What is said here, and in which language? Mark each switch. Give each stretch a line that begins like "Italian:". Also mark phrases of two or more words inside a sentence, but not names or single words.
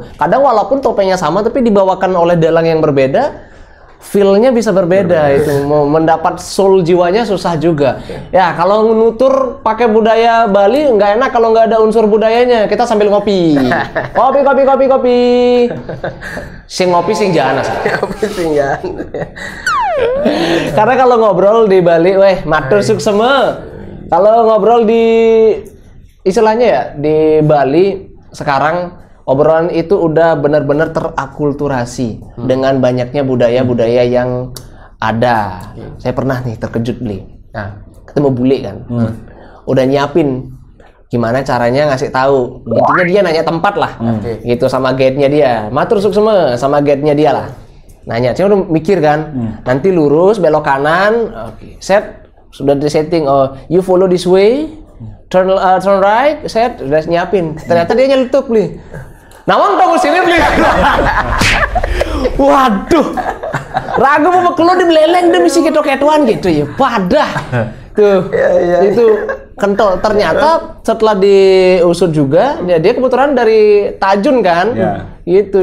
Indonesian: Kadang walaupun topengnya sama tapi dibawakan oleh dalang yang berbeda, feel-nya bisa berbeda. Itu mau mendapat soul jiwanya susah juga. Ya kalau nutur pakai budaya Bali nggak enak kalau nggak ada unsur budayanya. Kita sambil ngopi. Kopi.
Balinese: Sing ngopi sing jana. Ngopi sing jana.
Indonesian: Karena kalau ngobrol di Bali,
Balinese: matur suksema.
Indonesian: Kalau ngobrol di istilahnya ya di Bali sekarang, obrolan itu udah benar-benar terakulturasi dengan banyaknya budaya-budaya yang ada. Saya pernah nih terkejut, Bli. Ketemu bule kan, udah nyiapin gimana caranya ngasih tahu. Intinya dia nanya tempat lah, gitu sama guide-nya dia.
Balinese: Matur suksema
Indonesian: sama guide-nya dia lah. Nanya, saya udah mikir kan, nanti lurus, belok kanan, set, sudah di-setting,
English: you follow this way, turn right,
Indonesian: set, udah nyiapin. Ternyata dia nyeletuk, Bli.
Balinese: Nawang tunggu sini, Bli.
Indonesian: Waduh, ragu mau keluar di Beleleng, dia misi ketok-ketuan gitu ya, padah. Tuh, itu kental. Ternyata setelah diusut juga, dia kebetulan dari Tajun kan, gitu.